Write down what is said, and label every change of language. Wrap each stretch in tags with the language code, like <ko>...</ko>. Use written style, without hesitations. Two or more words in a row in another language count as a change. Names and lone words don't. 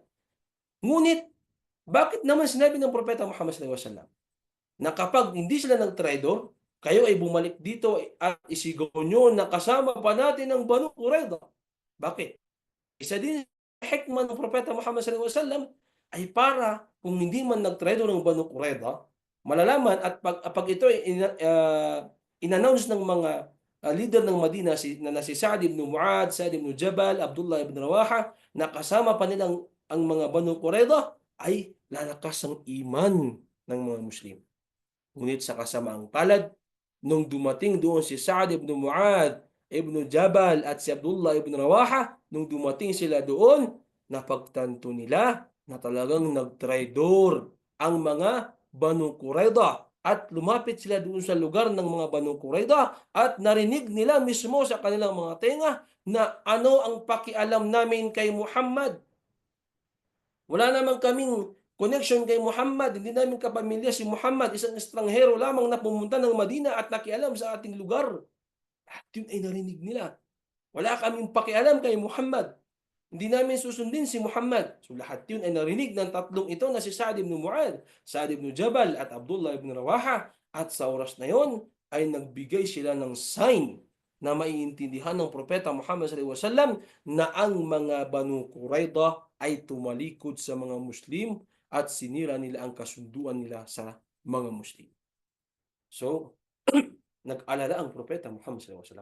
<tl>Ngunit, bakit naman sinabi ng Propeta Muhammad SAW na kapag hindi sila nag-traitor, kayo ay bumalik dito at isigaw nyo na kasama pa natin ang Banu Qurayza? Bakit? Isa din sa hikmah ng Propeta Muhammad SAW ay para kung hindi man nag-traitor ng Banu Qurayza, malalaman at pag ito ay in-announce ng mga leader ng Madina na si Sa'ad ibn Mu'adh, Sa'ad ibn Jabal, Abdullah ibn Rawaha, na kasama pa nilang ang mga Banu Qurayza, ay lalakas ang iman ng mga Muslim. Ngunit sa kasamaang palad, nung dumating doon si Sa'ad ibn Mu'adh, ibn Jabal at si Abdullah ibn Rawaha, nung dumating sila doon, napagtanto nila na talagang nagtraidor ang mga Banu Qurayza at lumapit sila doon sa lugar ng mga Banu Qurayza at narinig nila mismo sa kanilang mga tenga na ano ang pakialam namin kay Muhammad. Wala naman kaming connection kay Muhammad, hindi namin kapamilya si Muhammad, isang estranghero lamang na pumunta ng Madina at nakialam sa ating lugar. At yun ay narinig nila. Wala kaming pakialam kay Muhammad. Hindi namin susundin si Muhammad. So lahat yun ay narinig ng tatlong ito na si Sa'ad ibn Mu'adh, Sa'ad ibn Jabal at Abdullah ibn Rawaha. At sa oras na yon ay nagbigay sila ng sign na maiintindihan ng Propeta Muhammad SAW na ang mga Banu Qurayza ay tumalikod sa mga Muslim at sinira nila ang kasunduan nila sa mga Muslim. So, nag-alala ang Propeta Muhammad SAW.</tl>